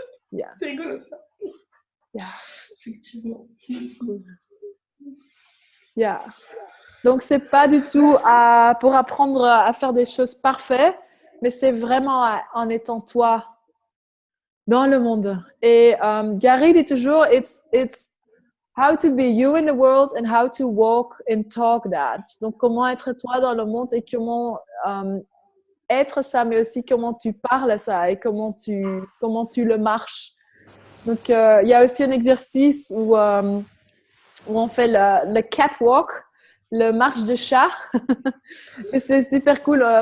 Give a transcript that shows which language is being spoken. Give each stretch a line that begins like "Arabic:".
English: Yeah.
French: C'est rigolo, ça.
English: Yeah.
French: Effectivement.
English: Yeah.
French: Donc, c'est pas du tout pour apprendre à faire des choses parfaites, mais c'est vraiment en étant toi dans le monde. Et Gary dit toujours,
English: it's how to be you in the world and how to walk and talk that.
French: Donc, comment être toi dans le monde et comment être ça, mais aussi comment tu parles ça et comment tu le marches. Donc, il y a aussi un exercice où on fait le catwalk, le marche de chat. Et c'est super cool.